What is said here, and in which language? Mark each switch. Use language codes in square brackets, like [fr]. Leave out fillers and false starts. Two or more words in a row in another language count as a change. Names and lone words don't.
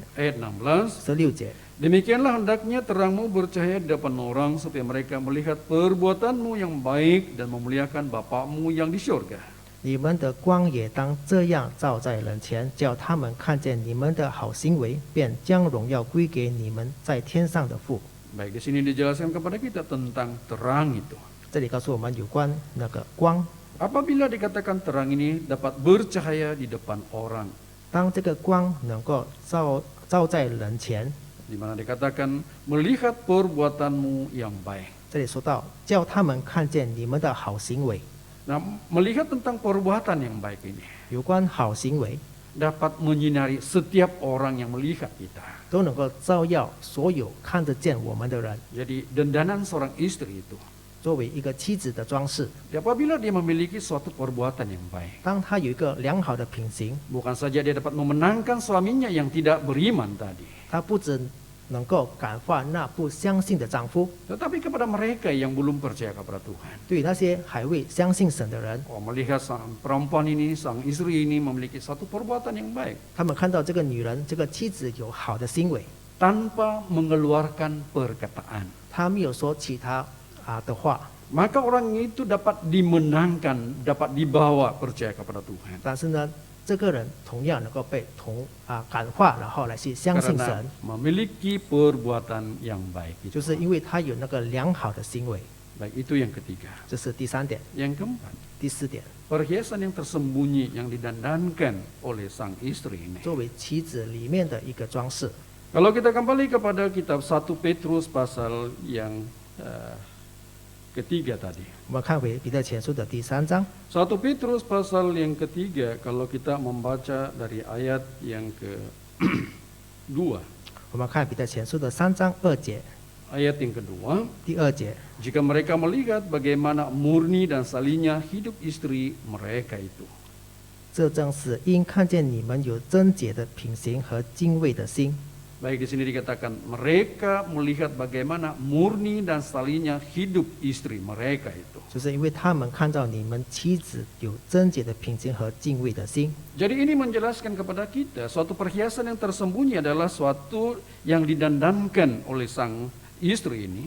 [id] Ayat 16. [zh] 16节， [id] Demikianlah hendaknya terangmu bercahaya di depan orang supaya mereka melihat perbuatanmu yang baik dan memuliakan Bapakmu yang di surga. [zh] 你们的光也当这样照在人前，叫他们看见你们的好行为，便将荣耀归给你们在天上的父。 [id] Baik, di sini dijelaskan kepada kita tentang terang itu. [zh] 这里告诉我们有关那个光。 [id] Apabila dikatakan terang ini dapat bercahaya di depan orang, [zh] 当这个光能够照在人前， [id] di mana dikatakan melihat perbuatanmu yang baik. [zh] 这里说到，叫他们看见你们的好行为。 [id] Nah, melihat tentang perbuatan yang baik ini [zh] 有关好行为， [id] dapat menyinari setiap orang yang melihat kita. [zh] 都能够照耀所有看得见我们的人。 [id] Jadi dandanan seorang istri itu, [zh] 作为一个妻子的装饰， [id] apabila dia memiliki suatu perbuatan yang baik, [zh] 当她有一个良好的品行， [id] bukan saja dia dapat memenangkan suaminya yang tidak beriman tadi, [zh] 她不只能够感化那不相信的丈夫， [id] tetapi kepada mereka yang belum percaya kepada Tuhan. [zh] 对于那些还未相信神的人， [id] Melihat sang perempuan ini, sang istri ini memiliki satu perbuatan yang baik, [zh] 他们看到这个女人、这个妻子有好的行为， [id] tanpa mengeluarkan perkataan, [zh] 她没有说其他的话， [id] maka orang itu dapat dimenangkan, dapat dibawa percaya kepada Tuhan. [zh] 但是呢，这个人同样能够被感化，然后来去相信 [id] Karena [zh] 神， [id] memiliki perbuatan yang baik [zh] 就 [id] itu. [zh] 是因为他有那个良好的行为。 [id] Baik, itu yang ketiga. [zh] 这是第三点， [id] Yang keempat, [zh] 第四点， [id] perhiasan yang tersembunyi yang didandankan oleh sang istri ini. [zh] 作为妻子里面的一个装饰。 [id] Kalau kita kembali kepada kitab 1 Petrus pasal yang ketiga tadi. [zh] 我们看回彼得前书的第3章， [id] 1 Petrus pasal yang ketiga, kalau kita membaca dari ayat yang kedua. [zh] 我们看彼得前书的3章2节， [id] Ayat yang kedua, [zh] 第2节， [id] jika mereka melihat bagaimana murni dan salihnya hidup istri mereka itu. [zh] 这正是因看见你们有贞洁的品行和敬畏的心。 [id] Baik, di sini dikatakan mereka melihat bagaimana murni dan salihnya hidup istri mereka itu. [zh] 就是因为他们看到你们妻子有贞洁的品行和敬畏的心， [id] Jadi ini menjelaskan kepada kita suatu perhiasan yang tersembunyi adalah suatu yang didandankan oleh sang istri ini,